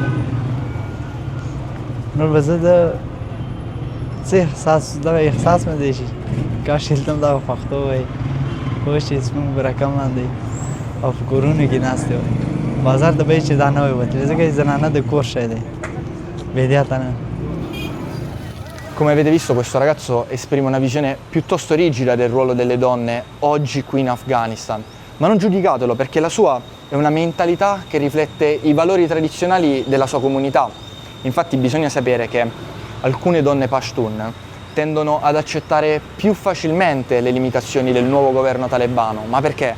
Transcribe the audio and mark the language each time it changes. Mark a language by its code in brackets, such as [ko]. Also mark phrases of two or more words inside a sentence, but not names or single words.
[ps] نور به زه د څه احساس دغه احساس مې دی شي کاش دلته هم دغه پښتو وایي پوه شي زموږ به رقم دی او په کورونو کې ناستې وایي بازار ته به یې چې دا نه وایي وتلی ځکه زنانه د کور شی دی بې احتیاطه نه. [it] Come avete visto, questo ragazzo esprime una visione piuttosto rigida del ruolo delle donne oggi qui in Afghanistan, ma non giudicatelo perché la sua è una mentalità che riflette i valori tradizionali della sua comunità. Infatti bisogna sapere che alcune donne Pashtun tendono ad accettare più facilmente le limitazioni del nuovo governo talebano, ma perché?